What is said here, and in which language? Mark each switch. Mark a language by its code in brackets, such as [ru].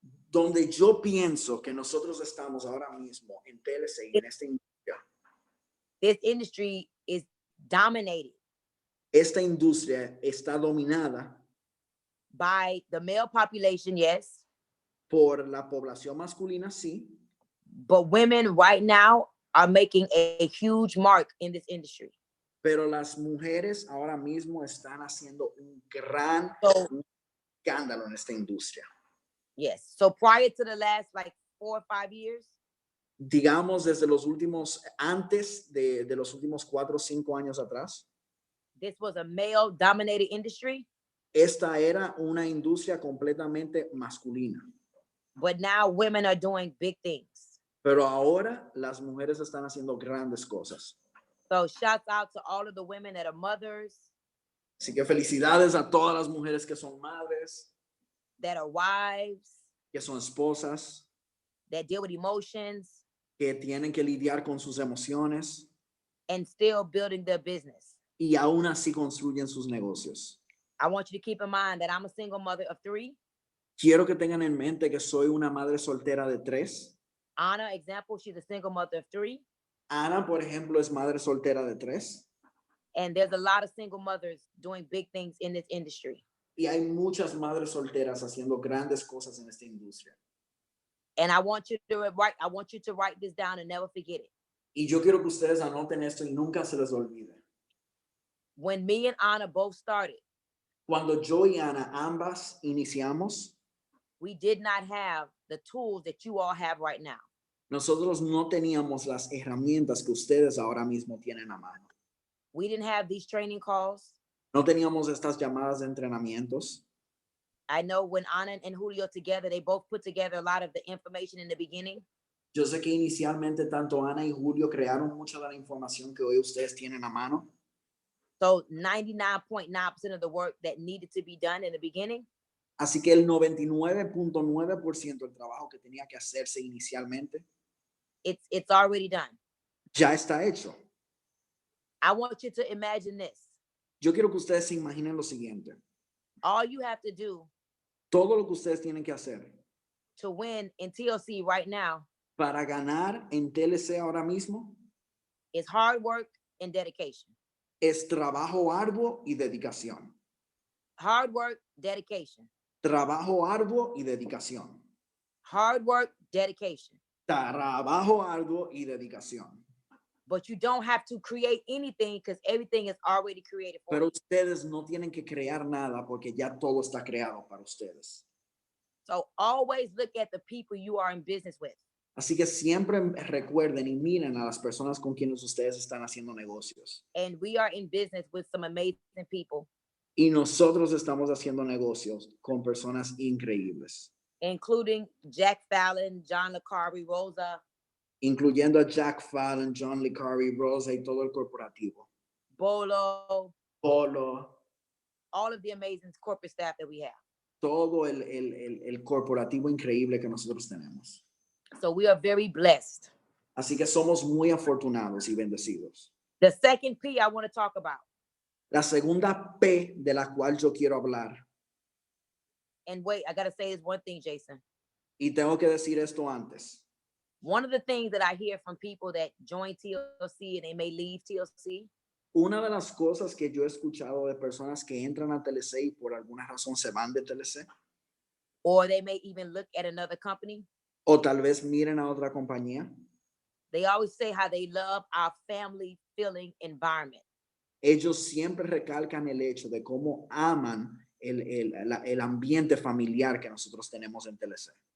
[es] Donde yo pienso que nosotros estamos ahora mismo en TLC y en esta industria, [en] this industry is dominated [es] esta industria está dominada [en] by the male population, yes, [es] por la población masculina, sí, [en] but women right now are making a huge mark in this industry. [es] pero las mujeres ahora mismo están haciendo un gran escándalo en esta industria. [en] Yes. So prior to the last like 4 or 5 years, [es] Digamos desde los últimos, antes de los últimos 4 o 5 años atrás, [en] this was a male dominated industry, [es] esta era una industria completamente masculina. [en] but now women are doing big things. [es] Pero ahora las mujeres están haciendo grandes cosas. [en] So shouts out to all of the women that are mothers, [es] Así que felicidades a todas las mujeres que son madres, [en] that are wives, [es] que son esposas, [en] that deal with emotions, [es] que tienen que lidiar con sus emociones [en] and still building their business. [es] y aún así construyen sus negocios. [en] I want you to keep in mind that I'm a single mother of 3. [es] Quiero que tengan en mente que soy una madre soltera de 3. [en] Anna, example, she's a single mother of 3. [es] Ana, por ejemplo, es madre soltera de 3. [en] And there's a lot of single mothers doing big things in this industry. [es] Y hay muchas madres solteras haciendo grandes cosas en esta industria. [en] And I want you to write this down and never forget it. [es] Y yo quiero que ustedes anoten esto y nunca se les olvide. [en] When me and Anna both started, [es] Cuando yo y Ana ambas iniciamos, [en] we did not have the tools that you all have right now. [es] nosotros no teníamos las herramientas que ustedes ahora mismo tienen a mano. [en] We didn't have these training calls. [es] No teníamos estas llamadas de entrenamientos. [en] I know when Anna and Julio together, they both put together a lot of the information in the beginning. [es] Yo sé que inicialmente tanto Ana y Julio crearon mucha de la información que hoy ustedes tienen a mano. [en] So 99.9% of the work that needed to be done in the beginning, [es] Así que el 99.9% del trabajo que tenía que hacerse inicialmente [en] it's already done. [es] ya está hecho. [en] I want you to imagine this. [es] Yo quiero que ustedes se imaginen lo siguiente. [en] All you have to do [es] Todo lo que ustedes tienen que hacer [en] to win in TLC right now [es] para ganar en TLC ahora mismo [en] is hard work and dedication. [es] es trabajo arduo y dedicación. [en] Hard work, dedication. [es] Trabajo arduo y dedicación. [en] Hard work, dedication. [es] Trabajo arduo y dedicación. [en] But you don't have to create anything because everything is already created for [es] Pero [en] you. [es] ustedes no tienen que crear nada porque ya todo está creado para ustedes. [en] So always look at the people you are in business with. [es] Así que siempre recuerden y miren a las personas con quienes ustedes están haciendo negocios. [en] And we are in business with some amazing people, [es] Y nosotros estamos haciendo negocios con personas increíbles, [en] including Jack Fallon, John LeCarry, Rosa, [es] incluyendo a Jack Fallon, John LeCarry, Rosa y todo el corporativo. [en] Bolo, [es] Polo, [en] all of the amazing corporate staff that we have. [es] todo el corporativo increíble que nosotros tenemos. [en] So we are very blessed. [es] Así que somos muy afortunados y bendecidos. [en] The second P I want to talk about, [es] La segunda P de la cual yo quiero hablar, [en] and wait, I got to say this one thing, Jason. [es] y tengo que decir esto antes. [en] One of the things that I hear from people that join TLC and they may leave TLC [es] Una de las cosas que yo he escuchado de personas que entran a TLC y por alguna razón se van de TLC, [en] or they may even look at another company, [es] o tal vez miren a otra compañía, [en] they always say how they love our family feeling environment. [es] ellos siempre recalcan el hecho de cómo aman el ambiente familiar que nosotros tenemos en TLC.